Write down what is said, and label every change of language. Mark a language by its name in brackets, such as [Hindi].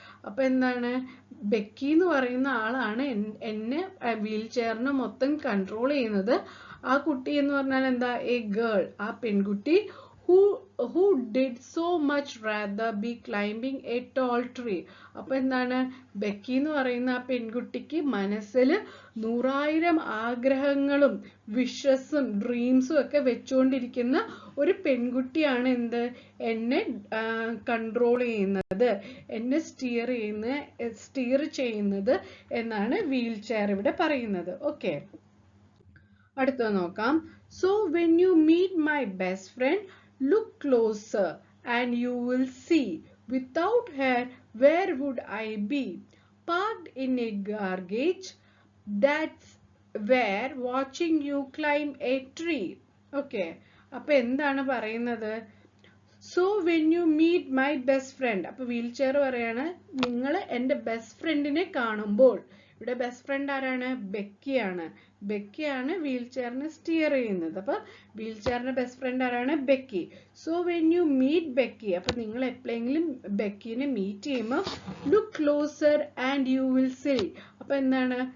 [Malayalam] അപ്പൊ എന്താണ് ബെക്കി എന്ന് പറയുന്ന ആളാണ് എന്നെ വീൽ ചെയറിനെ മൊത്തം കൺട്രോൾ ചെയ്യുന്നത്. ആ കുട്ടി എന്ന് പറഞ്ഞാൽ എന്താ? എ ഗേൾ, ആ പെൺകുട്ടി. [English] who did so much rather be climbing a tall tree. [Malayalam] അപ്പൊ എന്താണ് ബെക്കി എന്ന് പറയുന്ന ആ പെൺകുട്ടിക്ക് മനസ്സിൽ 100,000 ആഗ്രഹങ്ങളും വിഷസും ഡ്രീംസും ഒക്കെ വെച്ചുകൊണ്ടിരിക്കുന്ന ഒരു പെൺകുട്ടിയാണ് എന്ത് എന്നെ കൺട്രോൾ ചെയ്യുന്നത്, എന്നെ സ്റ്റീർ ചെയ്യുന്നത് എന്നാണ് വീൽ ചെയർ ഇവിടെ പറയുന്നത്. ഓക്കെ, അടുത്തത് നോക്കാം. [English] So when you meet my best friend, look closer and you will see. Without her, where would I be? Parked in a garage. That's where watching you climb a tree. Okay. [Malayalam] അപ്പൊ എന്താണ് പറയുന്നത്? [English] So when you meet my best friend. [Malayalam] അപ്പൊ wheel chair പറയാണ്, നിങ്ങൾ എൻ്റെ best ഫ്രണ്ടിനെ കാണുമ്പോൾ. ഇവിടെ ബെസ്റ്റ് ഫ്രണ്ട് ആരാണ്? ബെക്കിയാണ്. ബെക്കിയാണ് വീൽ ചെയറിനെ സ്റ്റിയർ ചെയ്യുന്നത്. അപ്പൊ വീൽ ചെയറിന്റെ ബെസ്റ്റ് ഫ്രണ്ട് ആരാണ്? Becky. [English] so when you meet Becky, [Malayalam] അപ്പൊ നിങ്ങൾ എപ്പോഴെങ്കിലും ബെക്കിനെ മീറ്റ് ചെയ്യുമ്പോൾ [English] Look closer and you will see. [Malayalam] അപ്പൊ എന്താണ്?